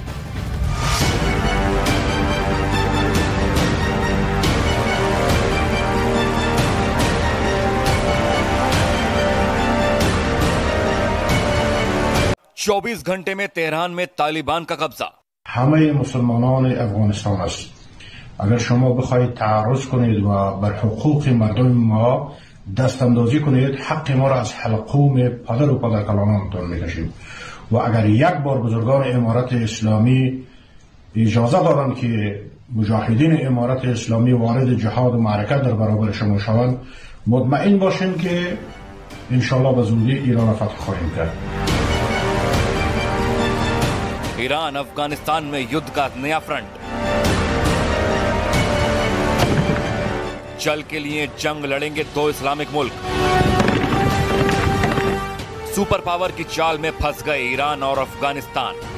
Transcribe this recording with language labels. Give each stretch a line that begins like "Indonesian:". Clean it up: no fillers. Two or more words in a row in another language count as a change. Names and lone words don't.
Hindi: चौबीस घंटे में तेहरान में तालिबान का कब्जा।
Persian: همه مسلمانان افغانستان است. اگر شما بخواید تعرض کنید و بر حقوق مردم ما دست اندازی کنید، حق ما را از حلقوم پدر و پدرکلانانتان میکشیم و اگر یک بار بزرگان امارت اسلامی اجازه دارند که مجاهدین امارت اسلامی وارد جهاد و معرکت در برابر شما شوند، مطمئن باشین که
Arabic: انشالله
Persian: به زودی ایران را فتح خواهیم کرد.
Hindi: ईरान अफगानिस्तान में युद्ध का नया फ्रंट। जल के लिए जंग लड़ेंगे 2 इस्लामिक मुल्क।
English: super power
Hindi: की चाल में फंस गए ईरान और अफगानिस्तान।